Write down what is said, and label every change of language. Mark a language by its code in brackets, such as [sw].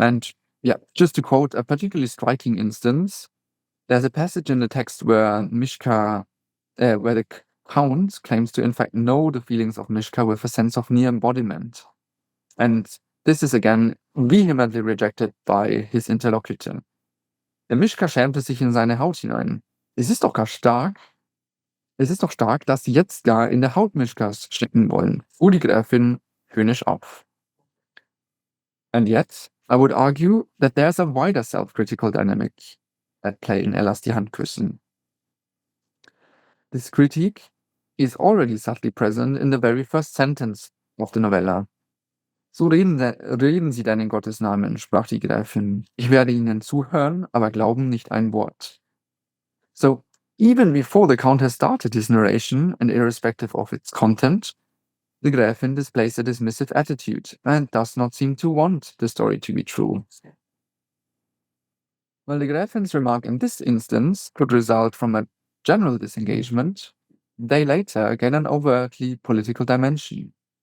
[en] And just to quote a particularly striking instance, there's a passage in the text where Mischka, where the Count claims to in fact know the feelings of Mischka with a sense of near embodiment. And this is again vehemently rejected by his interlocutor. [de] Der Mischka schämte sich in seine Haut hinein. Es ist doch stark, dass sie jetzt gar in der Haut Mischkas stecken wollen, fuhr die Gräfin höhnisch auf. [en] And yet, I would argue that there's a wider self-critical dynamic at play in Lass die Hand küssen. This critique is already subtly present in the very first sentence of the novella. [de] So reden Sie denn in Gottes Namen, sprach die Gräfin. Ich werde Ihnen zuhören, aber glauben nicht ein Wort. [en] So, even before the Count has started his narration, and irrespective of its content, the Gräfin displays a dismissive attitude and does not seem to want the story to be true. While the Gräfin's remark in this instance could result from a general disengagement, they later gain an overtly political dimension.